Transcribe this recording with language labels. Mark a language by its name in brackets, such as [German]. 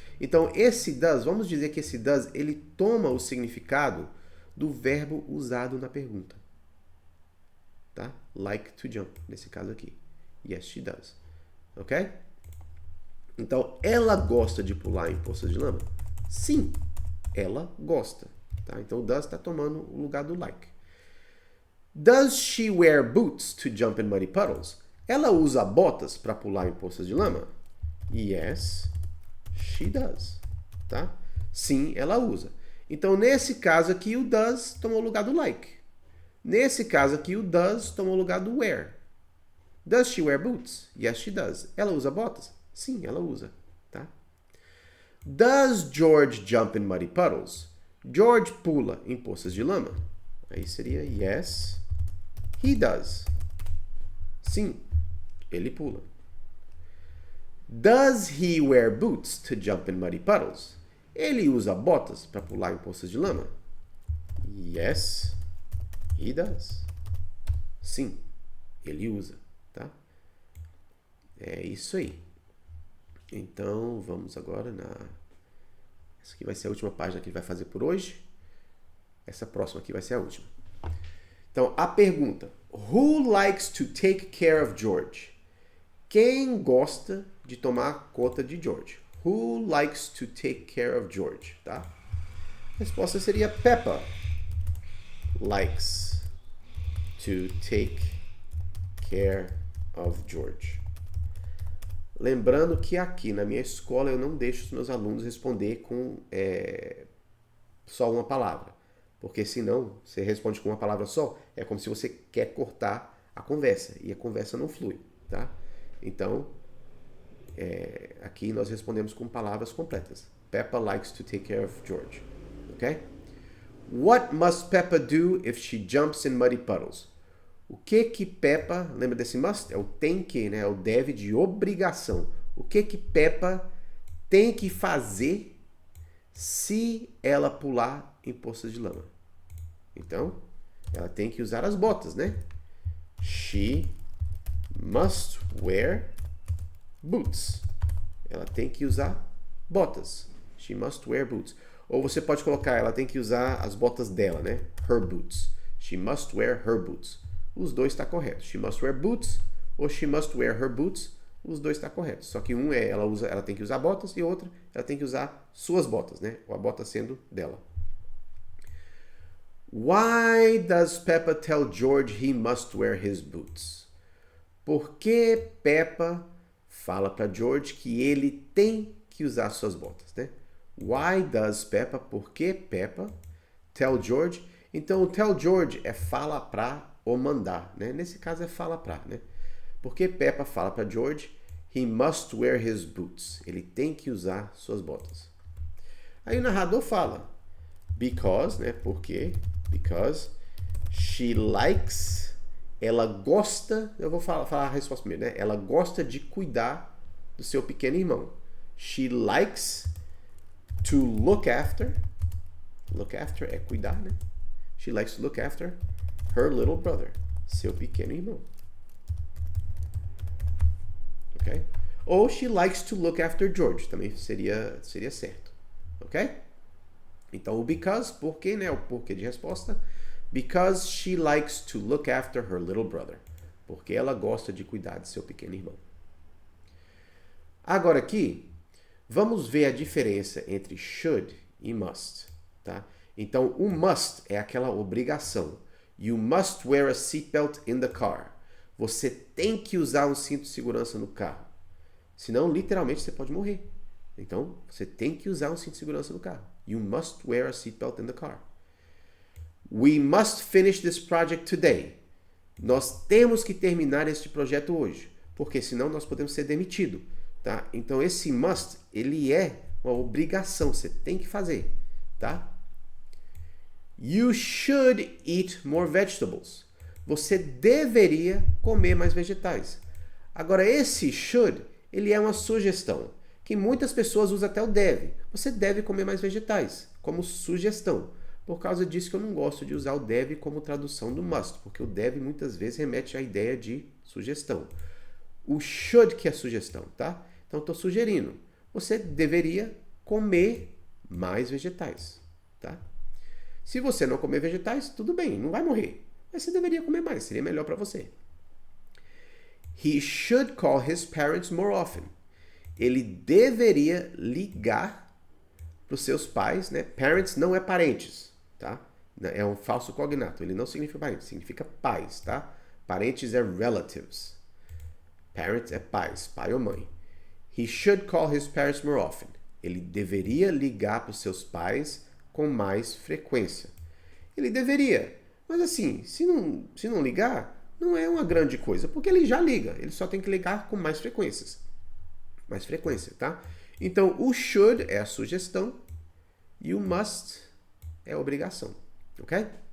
[Portuguese] Então, esse does, vamos dizer que esse does, ele toma o significado do verbo usado na pergunta. [English] Tá? Like to jump, [Portuguese] nesse caso aqui. [English] Yes, she does. Ok? [Portuguese] Então, ela gosta de pular em poças de lama? Sim, ela gosta. Tá? Então, o does está tomando o lugar do like. [English] Does she wear boots to jump in muddy puddles? [Portuguese] Ela usa botas para pular em poças de lama? [English] Yes, she does. [Portuguese] Tá? Sim, ela usa. Então, nesse caso aqui, o does tomou o lugar do like. Nesse caso aqui, o does tomou o lugar do wear. [English] Does she wear boots? Yes, she does. [Portuguese] Ela usa botas? Sim, ela usa. Tá? [English] Does George jump in muddy puddles? [Portuguese] George pula em poças de lama? Aí seria [English] yes, he does. [Portuguese] Sim, ele pula. [English] Does he wear boots to jump in muddy puddles? [Portuguese] Ele usa botas para pular em poças de lama? [English] Yes, he does. [Portuguese] Sim, ele usa, tá? É isso aí. Então, vamos agora na... Essa aqui vai ser a última página que ele vai fazer por hoje. Essa próxima aqui vai ser a última. Então, a pergunta. [English] Who likes to take care of George? [Portuguese] Quem gosta de tomar conta de George? [English] Who likes to take care of George? Tá? [Portuguese] A resposta seria [English] Peppa likes to take care of George. [Portuguese] Lembrando que aqui na minha escola eu não deixo os meus alunos responder com só uma palavra. Porque senão, você responde com uma palavra só, é como se você quer cortar a conversa. E a conversa não flui, tá? Então, aqui nós respondemos com palavras completas. [English] Peppa likes to take care of George. Ok? What must Peppa do if she jumps in muddy puddles? [Portuguese] O que Peppa, lembra desse must? É o tem que, né? É o deve de obrigação. O que Peppa tem que fazer se ela pular em poças de lama? Então, ela tem que usar as botas, né? [English] She must wear boots. [Portuguese] Ela tem que usar botas. [English] She must wear boots. [Portuguese] Ou você pode colocar, ela tem que usar as botas dela, né? [English] Her boots. She must wear her boots. [Portuguese] Os dois está correto. [English] She must wear boots ou she must wear her boots. [Portuguese] Os dois está correto. Só que um ela tem que usar botas e outro ela tem que usar suas botas, né? Ou a bota sendo dela. [English] Why does Peppa tell George he must wear his boots? [Portuguese] Por que Peppa fala para George que ele tem que usar suas botas, né? [English] Why does Peppa? [Portuguese] Por que [English] Peppa tell George? [Portuguese] Então, o tell George é fala pra ou mandar, né? Nesse caso é fala pra, né? Porque Peppa fala para George, [English] he must wear his boots. [Portuguese] Ele tem que usar suas botas. Aí o narrador fala, because, né? Porque, [English] because she likes, [Portuguese] ela gosta, eu vou falar a resposta primeiro, né? Ela gosta de cuidar do seu pequeno irmão. [English] She likes to look after [Portuguese] é cuidar, né? [English] She likes to look after her little brother, [Portuguese] seu pequeno irmão. [English] Ok? Ou she likes to look after George, também seria certo. Ok? [Portuguese] Então o because, porquê, né? O porquê de resposta. [English] Because she likes to look after her little brother. [Portuguese] Porque ela gosta de cuidar de seu pequeno irmão. Agora aqui, vamos ver a diferença entre should e must, tá? Então, o must é aquela obrigação. [English] You must wear a seatbelt in the car. [Portuguese] Você tem que usar um cinto de segurança no carro. Senão, literalmente, você pode morrer. Então, você tem que usar um cinto de segurança no carro. [English] You must wear a seatbelt in the car. We must finish this project today. [Portuguese] Nós temos que terminar este projeto hoje. Porque senão nós podemos ser demitidos. Tá? Então, esse must, ele é uma obrigação. Você tem que fazer. Tá? [English] You should eat more vegetables. [Portuguese] Você deveria comer mais vegetais. Agora, esse should, ele é uma sugestão, que muitas pessoas usam até o deve. Você deve comer mais vegetais, como sugestão. Por causa disso que eu não gosto de usar o deve como tradução do must, porque o deve muitas vezes remete à ideia de sugestão. O should que é sugestão, tá? Então, estou sugerindo. Você deveria comer mais vegetais, tá? Se você não comer vegetais, tudo bem, não vai morrer. Mas você deveria comer mais, seria melhor para você. [English] He should call his parents more often. [Portuguese] Ele deveria ligar para os seus pais, né? Parents não é parentes, tá? É um falso cognato, ele não significa parentes, significa pais, tá? Parentes é relatives. Parents é pais, pai ou mãe. [English] He should call his parents more often. [Portuguese] Ele deveria ligar para os seus pais com mais frequência. Ele deveria, mas assim, se não ligar, não é uma grande coisa, porque ele já liga, ele só tem que ligar com mais frequência, tá? Então, o should é a sugestão e o must é a obrigação, ok?